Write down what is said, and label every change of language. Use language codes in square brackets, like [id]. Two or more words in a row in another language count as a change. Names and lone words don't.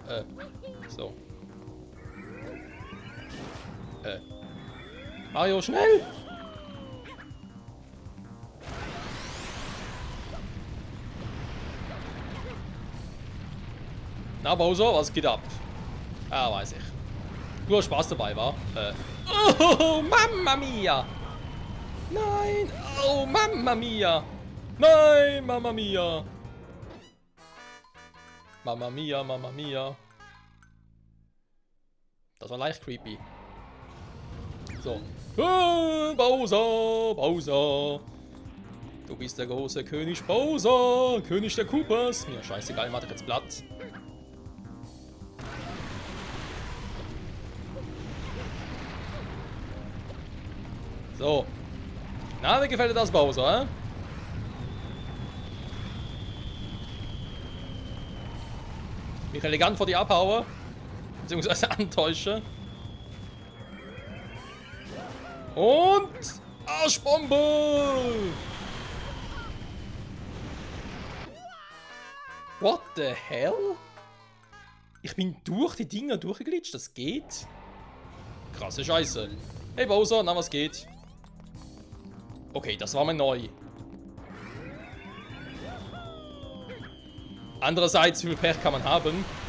[de] So. Mario, schnell! Na Bowser, was geht ab? Ah, weiß ich. Nur Spaß dabei war. Oh, [it] Mamma Mia! [de] Nein! Oh, [it] Mamma Mia! [de] Nein, [it] Mamma Mia! Mamma Mia, Mamma Mia. [de] Das war leicht creepy. So. Bowser, Bowser. Du bist der große König Bowser, König der Koopas. Mir scheißegal, mach ich jetzt platt. So. Na, wie gefällt dir das, Bowser, Ich elegant vor die abhauen. Beziehungsweise antäuschen. Und Arschbombe! [en] What the hell? [de] Ich bin durch die Dinger durchgeglitscht, das geht? Krasse Scheiße. Hey Bowser, na was geht? Okay, das war mal neu. Andererseits, wie viel Pech kann man haben?